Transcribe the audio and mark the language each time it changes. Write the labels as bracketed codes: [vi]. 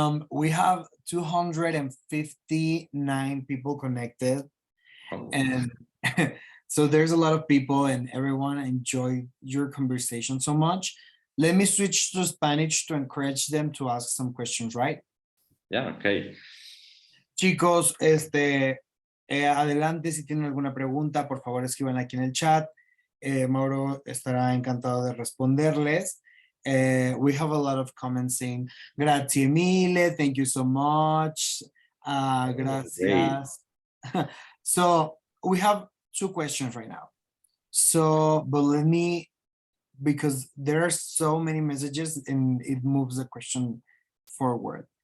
[en] We have 259 people connected, and so there's a lot of people, and everyone enjoyed your conversation so much. Let me switch to Spanish to encourage them to ask some questions, right? Yeah, okay. [es] Chicos, adelante, si tienen alguna pregunta, por favor escriban aquí en el chat. Mauro estará encantado de responderles. [en] We have a lot of comments saying, [it] grazie mille, [en] thank you so much. [es] Gracias. [en] So we have 2 questions right now. So, but let me, because there are so many messages and it moves the question forward.